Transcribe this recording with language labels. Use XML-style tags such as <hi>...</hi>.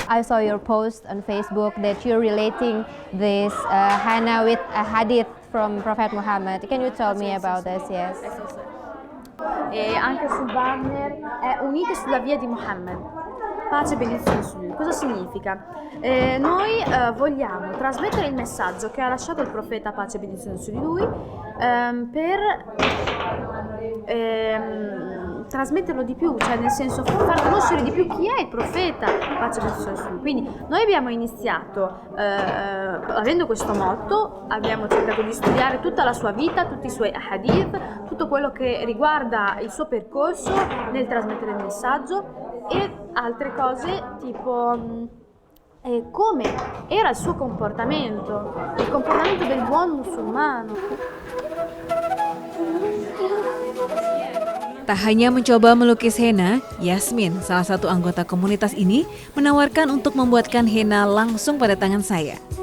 <en>I saw your post on Facebook that you're relating this henna with a hadith from Prophet Muhammad. Can you tell me about this? Yes.</en> <it>E anche sul banner è Unite sulla via di Muhammad, pace e benedizione su lui. Cosa significa? Noi vogliamo trasmettere il messaggio che ha lasciato il profeta, pace e benedizione su di lui, per trasmetterlo di più, cioè nel senso far conoscere di più chi è il profeta, pace e benedizione su lui. Quindi noi abbiamo iniziato avendo questo motto, abbiamo cercato di studiare tutta la sua vita, tutti i suoi hadith, tutto quello che riguarda il suo percorso nel trasmettere il messaggio e altre cose tipo come era il suo comportamento, il comportamento del buon musulmano.</it> <id>Tak hanya mencoba melukis henna, Yasmin, salah satu anggota komunitas ini, menawarkan untuk membuatkan henna langsung pada tangan saya.</id>